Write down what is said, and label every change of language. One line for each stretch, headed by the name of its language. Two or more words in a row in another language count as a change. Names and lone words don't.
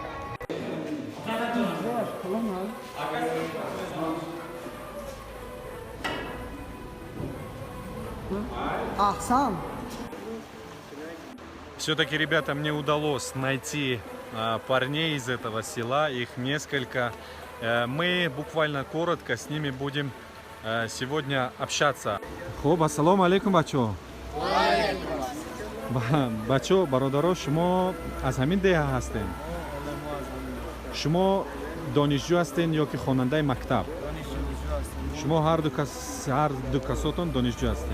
Russian: Ахсан. Все-таки, ребята, мне удалось найти парней из этого села. Их несколько. Мы буквально коротко с ними будем сегодня общаться.
Tajik: Хоб,
Arabic: السلام عليكم,
Tajik: бачо. бачо, бародаро, шумо аз ҳамин деҳа ҳастен? Шумо донишҷӯ ҳастен ё ки хонандаи мактаб? Шумо ҳар ду касотон донишҷӯ ҳастен?